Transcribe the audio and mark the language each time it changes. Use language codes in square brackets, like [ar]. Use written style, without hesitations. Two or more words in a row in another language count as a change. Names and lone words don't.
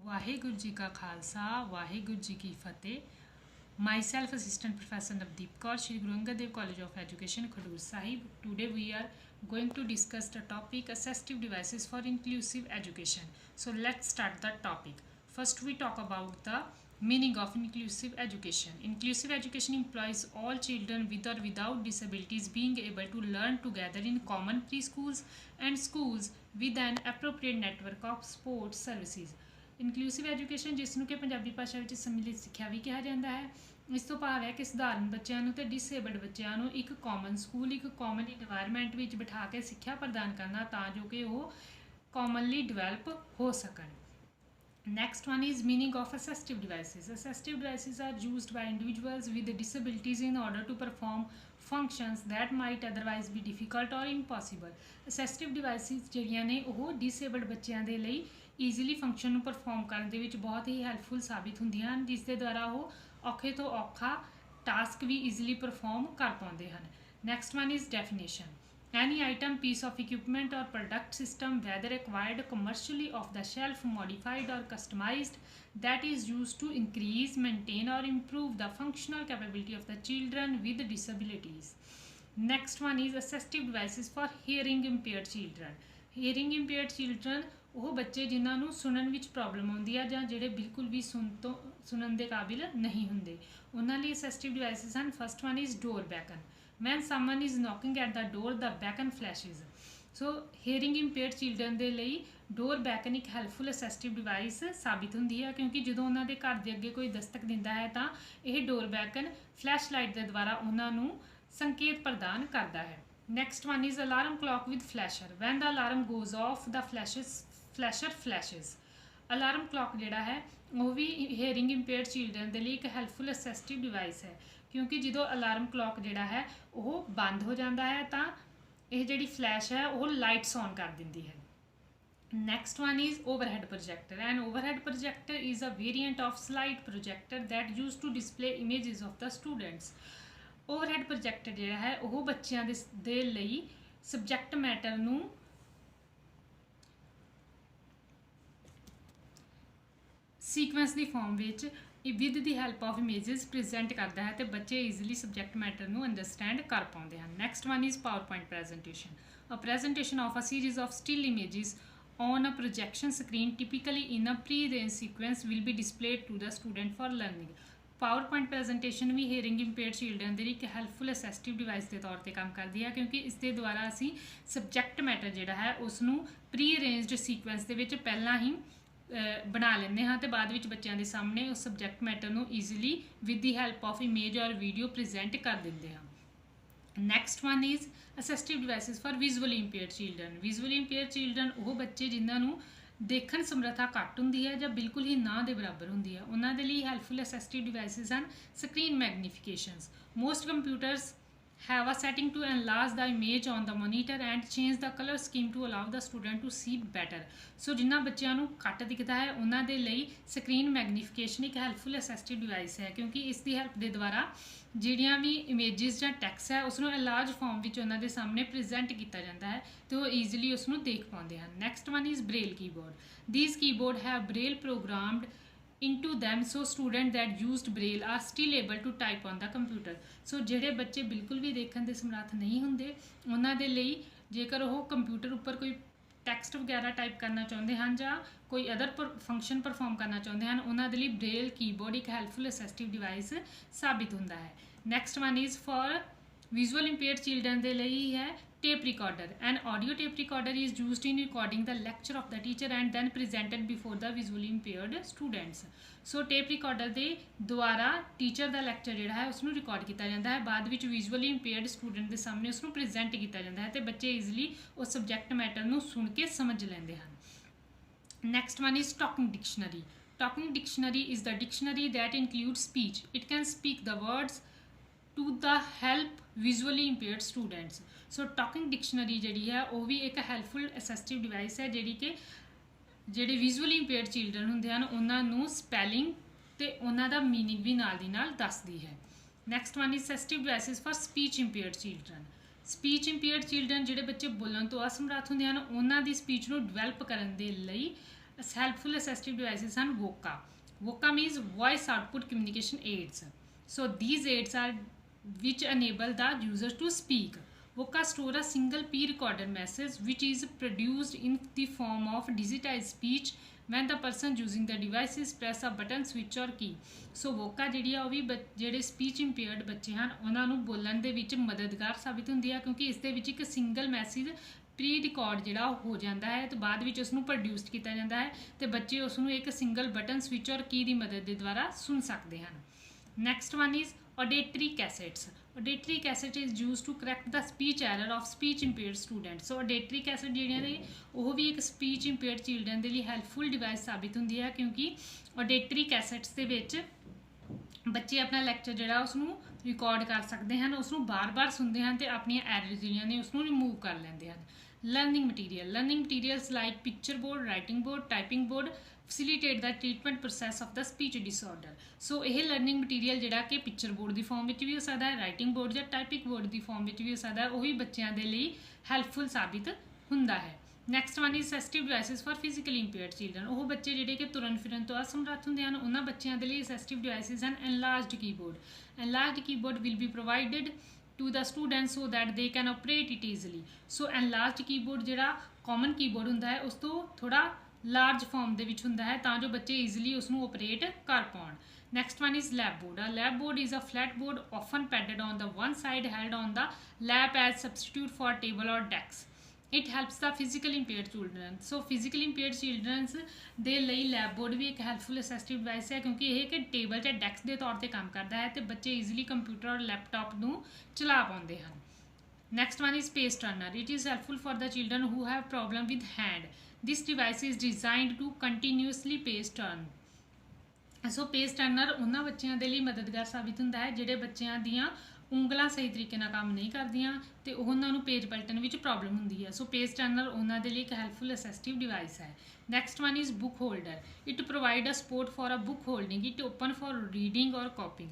[pa] ਵਾਹਿਗੁਰੂ ਜੀ ਕਾ ਖ਼ਾਲਸਾ ਵਾਹਿਗੁਰੂ ਜੀ ਕੀ ਫ਼ਤਿਹ। [en] Myself assistant professor Navdeep Kaur, Sri Guru Angad Dev College of Education Khadur Sahib. Today we are going to discuss the topic assistive devices for inclusive education. So let's start the topic. First we talk about the meaning of inclusive education. Inclusive education implies all children with or without disabilities being able to learn together in common preschools and schools with an appropriate network of support services. inclusive education [pa] ਜਿਸ ਨੂੰ ਕਿ ਪੰਜਾਬੀ ਭਾਸ਼ਾ ਵਿੱਚ ਸਮਿਲਿਤ ਸਿੱਖਿਆ ਵੀ ਕਿਹਾ ਜਾਂਦਾ ਹੈ। ਇਸ ਤੋਂ ਭਾਵ ਹੈ ਕਿ ਸਧਾਰਨ ਬੱਚਿਆਂ ਨੂੰ ਤੇ ਡਿਸੇਬਲਡ ਬੱਚਿਆਂ ਨੂੰ ਇੱਕ [en] common school, [pa] ਇੱਕ [en] common environment [pa] ਵਿੱਚ ਬਿਠਾ ਕੇ ਸਿੱਖਿਆ ਪ੍ਰਦਾਨ ਕਰਨਾ ਤਾਂ ਜੋ ਕਿ ਉਹ [en] commonly develop [pa] ਹੋ ਸਕਣ। [en] Next one is meaning of assistive devices. Assistive devices are used by individuals with disabilities in order to perform functions that might otherwise be difficult or impossible. Assistive devices [pa] ਜਿਹੜੀਆਂ ਨੇ ਉਹ disabled ਬੱਚਿਆਂ ਦੇ ਲਈ [en] easily function [pa] ਨੂੰ ਪਰਫਾਰਮ ਕਰਨ ਦੇ ਵਿੱਚ ਬਹੁਤ ਹੀ ਹੈਲਪਫੁਲ ਸਾਬਿਤ ਹੁੰਦੀਆਂ ਹਨ, ਜਿਸ ਦੇ ਦੁਆਰਾ ਉਹ ਔਖੇ ਤੋਂ ਔਖਾ ਟਾਸਕ ਵੀ [en] easily perform [pa] ਕਰ ਪਾਉਂਦੇ ਹਨ। [en] Next one is definition. Any item, piece of equipment or product system, whether acquired commercially, off the shelf, modified or customized, that is used to increase, maintain or improve the functional capability of the children with disabilities. Next one is assistive devices for hearing impaired children. Hearing impaired children [pa] ਉਹ ਬੱਚੇ ਜਿਨ੍ਹਾਂ ਨੂੰ ਸੁਣਨ ਵਿੱਚ ਪ੍ਰੋਬਲਮ ਆਉਂਦੀ ਹੈ ਜਾਂ ਜਿਹੜੇ ਬਿਲਕੁਲ ਵੀ ਸੁਣਨ ਦੇ ਕਾਬਿਲ ਨਹੀਂ ਹੁੰਦੇ, ਉਹਨਾਂ ਲਈ [en] assistive devices [pa] ਹਨ। [en] First one is door beacon. When someone is knocking at the door, the beacon flashes. [pa] So [en] hearing impaired children [pa] ਦੇ ਲਈ [en] door beacon [pa] ਇੱਕ [en] helpful assistive device [pa] ਸਾਬਿਤ ਹੁੰਦੀ ਹੈ, ਕਿਉਂਕਿ ਜਦੋਂ ਉਹਨਾਂ ਦੇ ਘਰ ਦੇ ਅੱਗੇ ਕੋਈ ਦਸਤਕ ਦਿੰਦਾ ਹੈ ਤਾਂ ਇਹ [en] door beacon flash light [pa] ਦੇ ਦੁਆਰਾ ਉਹਨਾਂ ਨੂੰ ਸੰਕੇਤ ਪ੍ਰਦਾਨ ਕਰਦਾ ਹੈ। [en] Next one is alarm clock with flasher. When the alarm goes off the flasher flashes. alarm clock [pa] ਜਿਹੜਾ ਹੈ ਉਹ ਵੀ [en] hearing impaired children [pa] ਦੇ ਲਈ ਇੱਕ [en] helpful assistive device [pa] ਹੈ, ਕਿਉਂਕਿ ਜਦੋਂ [en] alarm clock [pa] ਜਿਹੜਾ ਹੈ ਉਹ ਬੰਦ ਹੋ ਜਾਂਦਾ ਹੈ ਤਾਂ ਇਹ ਜਿਹੜੀ ਫਲੈਸ਼ ਹੈ ਉਹ [en] lights on [pa] ਕਰ ਦਿੰਦੀ ਹੈ। [en] Next one is overhead projector. An overhead projector is a variant of slide projector that used to display images of the students. Overhead projector [pa] ਜਿਹੜਾ ਹੈ ਉਹ ਬੱਚਿਆਂ ਦੇ ਲਈ [en] subject matter [pa] ਨੂੰ ਸੀਕੁਐਂਸ ਦੀ ਫਾਰਮ ਵਿੱਚ [en] with the help of images present [pa] ਕਰਦਾ ਹੈ ਤੇ ਬੱਚੇ [en] easily subject matter [pa] ਨੂੰ ਅੰਡਰਸਟੈਂਡ ਕਰ ਪਾਉਂਦੇ ਹਨ। [en] Next one is PowerPoint presentation. A presentation of a series of still images on a projection screen, typically in a pre-arranged sequence, will be displayed to the student for learning. PowerPoint presentation [pa] ਵੀ [en] hearing impaired children [pa] ਦੇ ਲਈ ਇੱਕ [en] helpful assistive device [pa] ਦੇ ਤੌਰ 'ਤੇ ਕੰਮ ਕਰਦੀ ਹੈ, ਕਿਉਂਕਿ ਇਸ ਦੇ ਦੁਆਰਾ ਅਸੀਂ [en] subject matter [pa] ਜਿਹੜਾ ਹੈ ਉਸ ਨੂੰ [en] pre-arranged sequence [pa] ਦੇ ਵਿੱਚ ਪਹਿਲਾਂ ਹੀ ਬਣਾ ਲੈਂਦੇ ਹਾਂ ਤੇ ਬਾਅਦ ਵਿੱਚ ਬੱਚਿਆਂ ਦੇ ਸਾਹਮਣੇ ਉਸ [en] subject matter [pa] ਨੂੰ [en] easily with the help of image or video present [pa] ਕਰ ਦਿੰਦੇ ਹਾਂ। [en] Next one is assistive devices for visually impaired children. visually impaired children [pa] ਉਹ ਬੱਚੇ ਜਿਨ੍ਹਾਂ ਨੂੰ ਦੇਖਣ ਸਮਰੱਥਾ ਘੱਟ ਹੁੰਦੀ ਹੈ ਜਾਂ ਬਿਲਕੁਲ ਹੀ ਨਾ ਦੇ ਬਰਾਬਰ ਹੁੰਦੀ ਹੈ, ਉਹਨਾਂ ਦੇ ਲਈ [en] helpful assistive devices [pa] ਹਨ [en] screen magnifications. Most computers have a setting to enlarge the image on the monitor and change the color scheme to allow the student to see better. [pa] So ਜਿਨ੍ਹਾਂ ਬੱਚਿਆਂ ਨੂੰ ਘੱਟ ਦਿਖਦਾ ਹੈ ਉਹਨਾਂ ਦੇ ਲਈ [en] screen magnification [pa] ਇੱਕ [en] helpful assistive device [pa] ਹੈ, ਕਿਉਂਕਿ ਇਸ ਦੀ ਹੈਲਪ ਦੇ ਦੁਆਰਾ ਜਿਹੜੀਆਂ ਵੀ ਇਮੇਜਿਸ ਜਾਂ ਟੈਕਸਟ ਹੈ ਉਸ ਨੂੰ [en] large form [pa] ਵਿੱਚ ਉਹਨਾਂ ਦੇ ਸਾਹਮਣੇ ਪ੍ਰੈਜ਼ੈਂਟ ਕੀਤਾ ਜਾਂਦਾ ਹੈ ਤੇ ਉਹ ਈਜ਼ੀਲੀ ਉਸ ਨੂੰ ਦੇਖ ਪਾਉਂਦੇ ਹਨ। [en] Next one is braille keyboard. These keyboard have braille programmed into them, so students that used braille are still able to type on the computer. [pa] So ਜਿਹੜੇ ਬੱਚੇ ਬਿਲਕੁਲ ਵੀ ਦੇਖਣ ਦੇ ਸਮਰੱਥ ਨਹੀਂ ਹੁੰਦੇ ਉਹਨਾਂ ਦੇ ਲਈ ਜੇਕਰ ਉਹ ਕੰਪਿਊਟਰ ਉੱਪਰ ਕੋਈ ਟੈਕਸਟ ਵਗੈਰਾ ਟਾਈਪ ਕਰਨਾ ਚਾਹੁੰਦੇ ਹਨ ਜਾਂ ਕੋਈ [en] other function perform [pa] ਕਰਨਾ ਚਾਹੁੰਦੇ ਹਨ, ਉਹਨਾਂ ਦੇ ਲਈ [en] braille keyboard [pa] ਇੱਕ [en] helpful assistive device [pa] ਸਾਬਿਤ ਹੁੰਦਾ ਹੈ। [en] Next one is for visual impaired children [pa] ਦੇ ਲਈ ਹੈ [en] tape recorder. An audio tape recorder is used in recording the lecture of the teacher and then presented before the visually impaired students. [pa] So [en] tape recorder [pa] ਦੇ ਦੁਆਰਾ ਟੀਚਰ ਦਾ ਲੈਕਚਰ ਜਿਹੜਾ ਹੈ ਉਸ ਨੂੰ ਰਿਕਾਰਡ ਕੀਤਾ ਜਾਂਦਾ ਹੈ, ਬਾਅਦ ਵਿੱਚ [en] visually impaired student [pa] ਦੇ ਸਾਹਮਣੇ ਉਸ ਨੂੰ ਪ੍ਰੈਜ਼ੈਂਟ ਕੀਤਾ ਜਾਂਦਾ ਹੈ ਤੇ ਬੱਚੇ ਈਜ਼ੀਲੀ ਉਸ [en] subject matter [pa] ਨੂੰ ਸੁਣ ਕੇ ਸਮਝ ਲੈਂਦੇ ਹਨ। [en] Next one is talking dictionary. Talking dictionary is the dictionary that includes speech. It can speak the words to the help visually impaired students. [pa] So [en] talking dictionary [pa] ਜਿਹੜੀ ਹੈ ਉਹ ਵੀ ਇੱਕ [en] helpful assistive device [pa] ਹੈ ਜਿਹੜੀ ਕਿ ਜਿਹੜੇ [en] visually impaired children [pa] ਹੁੰਦੇ ਹਨ ਉਹਨਾਂ ਨੂੰ ਸਪੈਲਿੰਗ ਤੇ ਉਹਨਾਂ ਦਾ ਮੀਨਿੰਗ ਵੀ ਨਾਲ ਦੀ ਨਾਲ ਦੱਸਦੀ ਹੈ। [en] Next one is assistive devices for speech impaired children. speech impaired children [pa] ਜਿਹੜੇ ਬੱਚੇ ਬੋਲਣ ਤੋਂ ਅਸਮਰੱਥ ਹੁੰਦੇ ਹਨ ਉਹਨਾਂ ਦੀ ਸਪੀਚ ਨੂੰ ਡਿਵੈਲਪ ਕਰਨ ਦੇ ਲਈ [en] helpful assistive devices [pa] ਹਨ VOCA. [en] VOCA means voice output communication aids. So these aids are which enable the user to speak. VOCA store a single pre-recorded message which is produced in the form of digitized speech when the person using the devices press a button, switch or key. [pa] So VOCA ਜਿਹੜੀ ਆ ਉਹ ਵੀ ਜਿਹੜੇ [en] speech impaired [pa] ਬੱਚੇ ਹਨ ਉਹਨਾਂ ਨੂੰ ਬੋਲਣ ਦੇ ਵਿੱਚ ਮਦਦਗਾਰ ਸਾਬਿਤ ਹੁੰਦੀ ਆ ਕਿਉਂਕਿ ਇਸ ਦੇ ਵਿੱਚ ਇੱਕ [en] single message pre record [pa] ਜਿਹੜਾ ਹੋ ਜਾਂਦਾ ਹੈ ਤੇ ਬਾਅਦ ਵਿੱਚ ਉਸ ਨੂੰ ਪ੍ਰੋਡਿਊਸਡ ਕੀਤਾ ਜਾਂਦਾ ਹੈ ਤੇ ਬੱਚੇ ਉਸ ਨੂੰ ਇੱਕ [en] single button, switch or key [pa] ਦੀ ਮਦਦ ਦੇ ਦੁਆਰਾ ਸੁਣ ਸਕਦੇ ਹਨ। [en] Next one is auditory cassettes. Auditory cassette is used to correct the speech error of speech impaired students. [pa] So [en] auditory cassette [pa] ਜਿਹੜੀਆਂ ਨੇ ਉਹ ਵੀ ਇੱਕ [en] speech impaired children [pa] ਦੇ ਲਈ [en] helpful device [pa] ਸਾਬਿਤ ਹੁੰਦੀ ਹੈ ਕਿਉਂਕਿ [en] auditory cassettes [pa] ਦੇ ਵਿੱਚ ਬੱਚੇ ਆਪਣਾ ਲੈਕਚਰ ਜਿਹੜਾ ਉਸ ਨੂੰ ਰਿਕਾਰਡ ਕਰ ਸਕਦੇ ਹਨ, ਉਸ ਨੂੰ ਬਾਰ-ਬਾਰ ਸੁਣਦੇ ਹਨ ਤੇ ਆਪਣੀਆਂ ਐਰਰਸ ਜਿਹੜੀਆਂ ਨੇ ਉਸ ਨੂੰ ਰਿਮੂਵ ਕਰ ਲੈਂਦੇ ਹਨ। [en] Learning materials like picture board, writing board, typing board facilitate the treatment process of the speech disorder. [pa] So ਇਹ [en] learning material [pa] ਜਿਹੜਾ ਕਿ [en] picture board [pa] ਦੀ ਫਾਰਮ ਵਿੱਚ ਵੀ ਹੋ ਸਕਦਾ ਹੈ, [en] writing board [pa] ਜਾਂ [en] typing board [pa] ਦੀ ਫਾਰਮ ਵਿੱਚ ਵੀ ਹੋ ਸਕਦਾ ਹੈ, ਉਹ ਵੀ ਬੱਚਿਆਂ ਦੇ ਲਈ ਹੈਲਪਫੁਲ ਸਾਬਿਤ ਹੁੰਦਾ ਹੈ। [en] Next one is assistive devices for physically impaired children. [pa] ਉਹ ਬੱਚੇ ਜਿਹੜੇ ਕਿ ਤੁਰਨ ਫਿਰਨ ਤੋਂ ਅਸਮਰੱਥ ਹੁੰਦੇ ਹਨ ਉਹਨਾਂ ਬੱਚਿਆਂ ਦੇ ਲਈ [en] assistive devices [pa] ਹਨ [en] enlarged keyboard. Enlarged keyboard will be provided to the students so that they can operate it easily. [pa] So [en] enlarged keyboard [pa] ਜਿਹੜਾ [en] common keyboard [pa] ਹੁੰਦਾ ਹੈ ਉਸ ਤੋਂ ਥੋੜਾ [en] large form [pa] ਦੇ ਵਿੱਚ ਹੁੰਦਾ ਹੈ ਤਾਂ ਜੋ ਬੱਚੇ ਈਜ਼ੀਲੀ ਉਸ ਨੂੰ ਆਪਰੇਟ ਕਰ ਪਾਉਣ। [en] Next one is lab board. A lab board is a flat board often padded on the one side held on the lap as substitute for table or desk. It helps the physically impaired children. So physically impaired children ਦੇ ਲਈ lab board ਵੀ ਇੱਕ helpful assistive device ਹੈ ਕਿਉਂਕਿ ਇਹ ਕਿ ਟੇਬਲ ਜਾਂ ਡੈਸਕ ਦੇ ਤੌਰ ਤੇ ਕੰਮ ਕਰਦਾ ਹੈ ਤੇ ਬੱਚੇ easily computer or laptop ਨੂੰ ਚਲਾ ਪਾਉਂਦੇ ਹਨ। Next one is pace turner. It is helpful for the children who have problem with hand. This device is designed to continuously pace turn. [pa] So [en] pace turner [pa] ਉਹਨਾਂ ਬੱਚਿਆਂ ਦੇ ਲਈ ਮਦਦਗਾਰ ਸਾਬਿਤ ਹੁੰਦਾ ਹੈ ਜਿਹੜੇ ਬੱਚਿਆਂ ਦੀਆਂ ਉਂਗਲਾਂ ਸਹੀ ਤਰੀਕੇ ਨਾਲ ਕੰਮ ਨਹੀਂ ਕਰਦੀਆਂ ਤੇ ਉਹਨਾਂ ਨੂੰ ਪੇਜ ਪਲਟਣ ਵਿੱਚ ਪ੍ਰੋਬਲਮ ਹੁੰਦੀ ਹੈ। ਸੋ [en] page turner [pa] ਉਹਨਾਂ ਦੇ ਲਈ ਇੱਕ [en] helpful assistive device [pa] ਹੈ। [en] Next one is book holder. It provide a support for a book holding. It open for reading or copying.